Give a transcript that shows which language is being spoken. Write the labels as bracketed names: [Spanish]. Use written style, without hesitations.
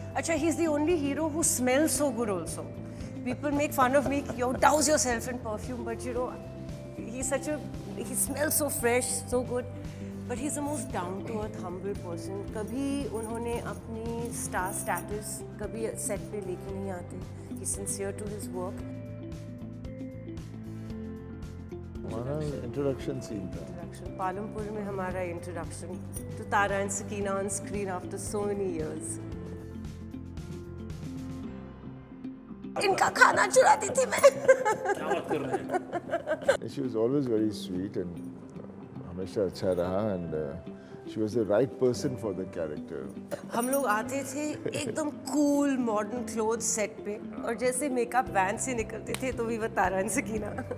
[English] Acha, he's the only hero who smells so good also. People make fun of me, yo, douse yourself in perfume, but you know, he smells so fresh, so good. But he's the most down-to-earth, humble person. [Hindi] कभी उन्होंने अपनी [English] star status [Hindi] कभी set पे लेके नहीं आते. [English] He's sincere to his work. [Hindi] हमारा introduction scene था। [English] पालमपुर में हमारा introduction to Tara and Sakina on screen after so many years. [Hindi] इनका खाना चुराती थी मैं। क्या बात कर रहे हैं। [English] She was always very sweet and [Hindi] हमेशा अच्छा रहा [English] and she was the right person for the character. [Hindi] हम लोग आते थे एकदम कूल मॉडर्न क्लोथ सेट पे, और जैसे मेकअप वैन से निकलते थे तो भी वो तारा एंड सकीना।